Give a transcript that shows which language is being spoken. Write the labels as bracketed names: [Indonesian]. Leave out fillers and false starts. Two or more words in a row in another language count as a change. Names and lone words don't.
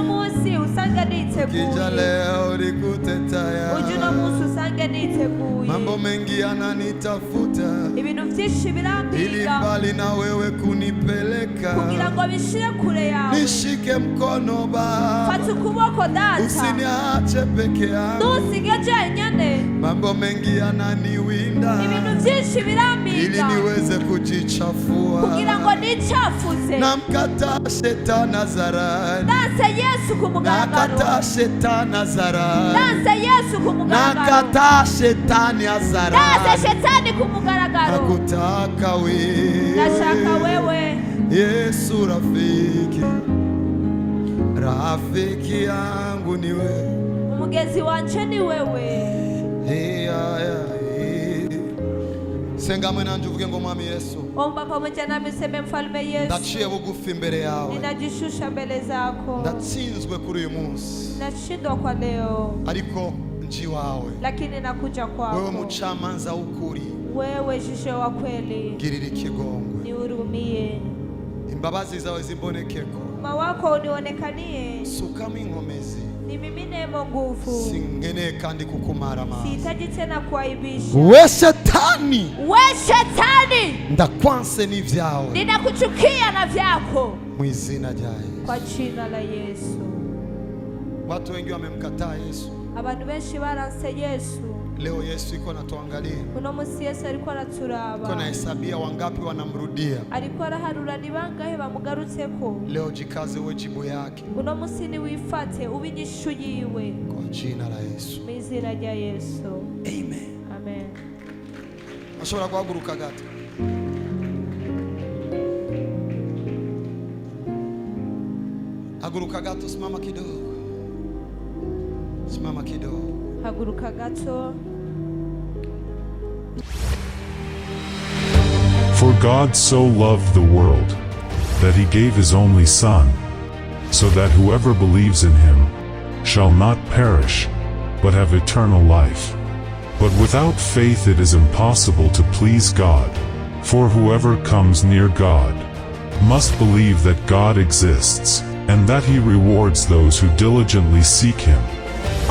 [Swahili] Ukija leo nikute tayari. Mambo mengi yananitafuta ili mbali na wewe kunipeleka. Nishike nishike mkono Baba, [Rundi] fata ukuboko data, [Swahili] usiniache peke yangu, [Rundi] ntusige jenyine. [Swahili] mambo mengi yananiwinda, [Rundi] Ibintu byinshi [Swahili] ili [Rundi] birambiga [Swahili] niweze kujichafua, [Rundi] kugira ngo nicafuze. [Swahili] namkataa shetani hadharani, [Rundi] Ndanse Yesu ku mugaragaro, [Swahili] nakataa shetani hadharani, [Rundi] ndanse Yesu ku mugaragaro, [Swahili] nakataa shetani hadharani, [Rundi] ndanse shetani ku mugaragaro. [Swahili] nakutaka wewe, [Rundi] Ndashaka wewe [Swahili] Yesu rafiki, rafiki yangu ni wewe, [Rundi] umugezi wanje ni wewe. senga mwe nanje uvuge ngo mwami Yesu, [Swahili] Omba pamoja nami useme mfalme Yesu, [Rundi] ndaciye bugufi imbere yawe, [Swahili] ninajishusha mbele zako, [Rundi] ndatsinzwe kuri uyu munsi, [Swahili] nashindwa kwa leo, [Rundi] ariko nji wawe, [Swahili] lakini nakuja wewe kwako. [Rundi] mucamanza w'ukuri, [Swahili] Wewe jisho wa kweli, [Rundi] girira ikigongwe, [Swahili] nihurumie, [Rundi] imbabazi zawe zimbonekeko, [Swahili] wema wako unionekanie, [Rundi] sukamo inkomezi, [Swahili] nimiminemo nguvu, [Rundi] singeneye kandi kukumara amazi. [Swahili] sihitaji tena kuaibisha. [Rundi] We shetani, [Swahili] We shetani, [Rundi] ndakwanse n'ivyawe [Swahili] ninakuchukia na vyako, [Rundi] mu izina rya Yesu. [Swahili] kwa jina la Yesu. Watu wengi wamemkataa Yesu. [Rundi] Abantu benshi baranse Yesu. [Swahili] Leo Yesu iko natuangalia, [Rundi] Uno musi Yesu ariko araturaba, [Swahili] iko nahesabia wangapi wanamrudia. [Rundi] ariko araharura ni bangahe bamugarutseko. [Swahili] Leo jikaze uwe jibu yake [Rundi] Uno musi niwifate ube inyishu yiwe, [Swahili] kwa jina la Yesu. [Rundi] mu izina rya Yesu. Amen. Amen. Ashobora guhaguruka gato. Haguruka gato, [Swahili] simama kidogo. Simama kidogo. [Rundi] Haguruka gato. [English] For God so loved the world, that he gave his only Son, so that whoever believes in him shall not perish, but have eternal life. But without faith it is impossible to please God, for whoever comes near God must believe that God exists, and that he rewards those who diligently seek him.